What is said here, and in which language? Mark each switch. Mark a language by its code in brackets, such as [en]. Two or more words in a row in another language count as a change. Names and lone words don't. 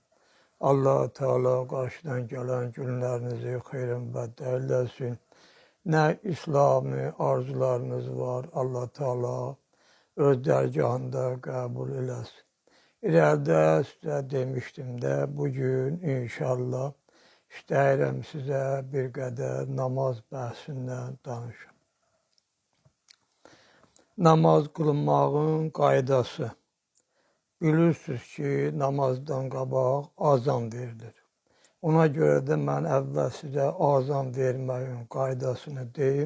[tr] Allah Teala karşıdan gelen günlerinizi hayrın eylesin. Ne İslami arzularınız var, Allah Teala öz dergahında kabul eylesin. İleride size demiştim de bugün inşallah [az] istəyirəm size bir qədər namaz bəhsindən danışım. Namaz qılınmağın qaydası. Bilirsiniz ki, namazdan qabaq azan verilir. Ona görə də mən əvvəl sizə azan verməyin qaydasını deyim.